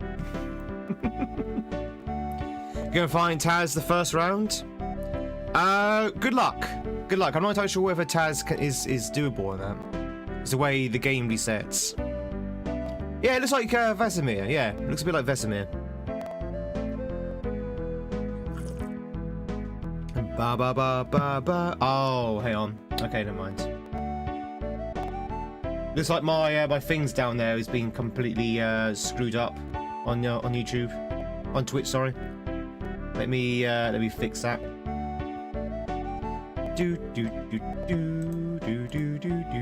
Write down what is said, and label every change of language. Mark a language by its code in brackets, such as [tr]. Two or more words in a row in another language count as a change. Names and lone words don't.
[en] Gonna find Taz the first round? Good luck. Good luck. I'm not entirely sure whether Taz is doable in that. It's the way the game resets. Yeah, it looks like Vesemir. Yeah, it looks a bit like Vesemir. Ba ba ba ba ba. Oh, hang on. Okay, never mind. Looks like my my things down there is being completely screwed up on YouTube, on Twitch. Sorry. Let me fix that. Do do do do do do do do.